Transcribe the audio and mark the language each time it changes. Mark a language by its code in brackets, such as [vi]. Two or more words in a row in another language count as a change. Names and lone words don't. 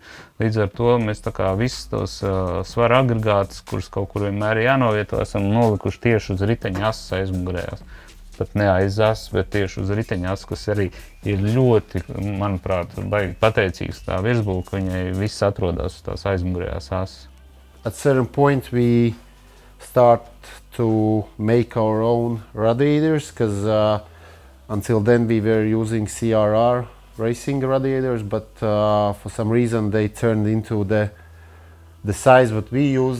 [lv] Līdz ar to mēs tā kā visus tos svara agregātus, kurus kaut kur vienmēr jānovieto, esam nolikuši tieši uz riteņa asas aizmugurējās. Pat ne aiz asas, bet tieši uz riteņa asas, kas arī ir ļoti, manuprāt, baigi pateicīgs tā virsbūve, ka viņai viss atrodas uz tās aizmugurējās asas. [en] At certain point we start to make our own radiators, because until then we were using CRR racing radiators, but for some reason they turned into the size that we use.